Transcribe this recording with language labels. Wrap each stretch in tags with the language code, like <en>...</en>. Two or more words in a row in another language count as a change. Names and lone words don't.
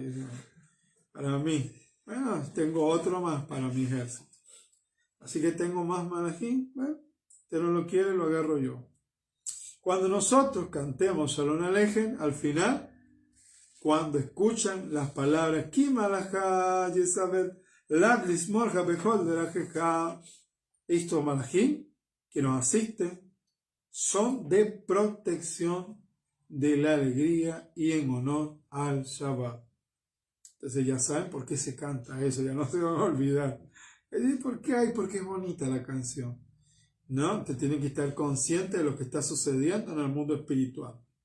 <es>Dicen, para mí, bueno, tengo otro más para mi ejército. Así que tengo más malachim, bueno, usted no lo quiere, lo agarro yo. Cuando nosotros cantemos Shalom Aleichem, al final, cuando escuchan las palabras</es> <he>כי מלאכיו יצוה לך לשמרך בכל דרכיך,</he> <es>estos malachim que nos asisten son de protección de la alegría y en honor al Shabbat. Entonces ya saben por qué se canta eso, ya no se van a olvidar. ¿Por qué? Porque es bonita la canción. No, te tienen que estar consciente de lo que está sucediendo en el mundo espiritual.</es>